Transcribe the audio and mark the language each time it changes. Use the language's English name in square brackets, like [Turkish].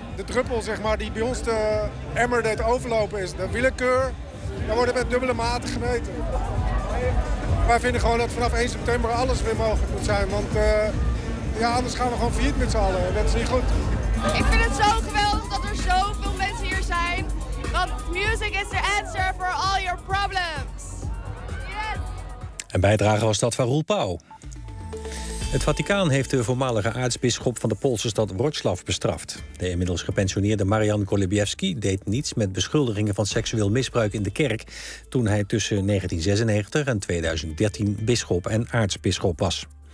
[Dutch] De druppel, zeg maar, die bij ons de emmer deed overlopen is. De willekeur. Daar worden met dubbele maten gemeten. Wij vinden gewoon dat vanaf 1 september alles weer mogelijk moet zijn. Want anders gaan we gewoon failliet met z'n allen. Dat is niet goed. Ik vind het zo geweldig dat er zoveel mensen hier zijn. [English] Want music is the answer for all your problems. Yes. [Dutch] Een bijdrage was dat van Roel Pauw. Het Vaticaan heeft de voormalige aartsbisschop van de Poolse stad Wrocław bestraft. De inmiddels gepensioneerde Marian Kolibiewski deed niets met beschuldigingen van seksueel misbruik in de kerk toen hij tussen 1996 en 2013 bisschop en aartsbisschop was.